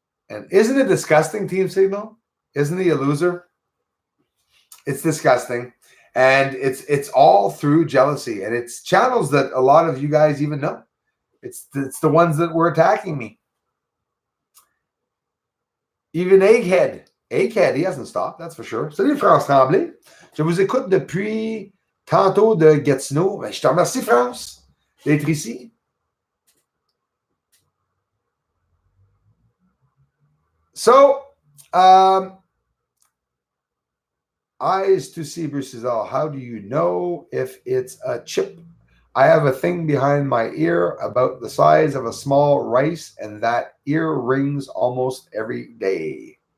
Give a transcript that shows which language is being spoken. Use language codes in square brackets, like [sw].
[en] And isn't it disgusting, Team Signal? Isn't he a loser? It's disgusting. And it's all through jealousy. And it's channels that a lot of you guys even know. It's the ones that were attacking me. Even Egghead Ed, he hasn't stopped, that's for sure. [fr] Salut, France Tremblay. Je vous écoute depuis tantôt de Gatineau. Ben, je te remercie, France, d'être ici. [en] So, eyes to see versus all. How do you know if it's a chip? I have a thing behind my ear about the size of a small rice, and that ear rings almost every day.